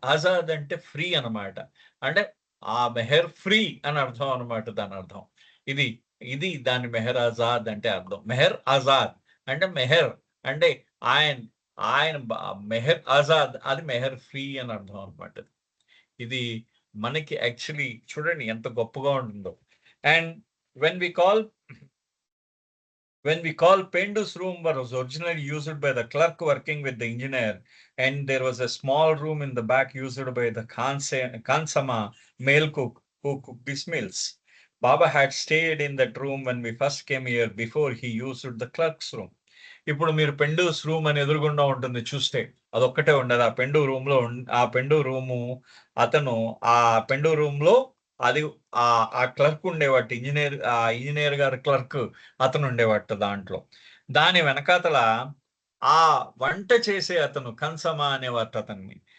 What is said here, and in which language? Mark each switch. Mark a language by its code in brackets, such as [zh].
[te] ఆజాద్ అంటే ఫ్రీ అనమాట. అంటే ఆ మెహర్ ఫ్రీ అని అర్థం అనమాట దానర్థం. ఇది దాని మెహర్ ఆజాద్ అంటే అర్థం. మెహర్ ఆజాద్ అంటే మెహర్ అంటే ఆయన ఆయన మెహర్ ఆజాద్ అది మెహర్ ఫ్రీ అని అర్థం అనమాట. ఇది మనకి యాక్చువల్లీ చూడండి ఎంత గొప్పగా ఉంటుందో. [en] And when we call Pendu's room was originally used by the clerk working with the engineer, and there was a small room in the back used by the Kansama male cook who cooked his meals. Baba had stayed in that room when we first came here before he used the clerk's room. [te] ఇప్పుడు మీరు పెండూస్ room అని ఎదురుగుండా ఉంటుంది చూస్తే. అదొక్కటే ఉండదు. ఆ పెండు room అతను ఆ పెండు రూమ్‌లో అది ఆ క్లర్క్ ఉండేవాట. ఇంజినీర్ గారి క్లర్క్ అతను ఉండేవాట దాంట్లో. దాని వెనకాతల ఆ వంట చేసే అతను కన్సమ అనేవారట అతన్ని.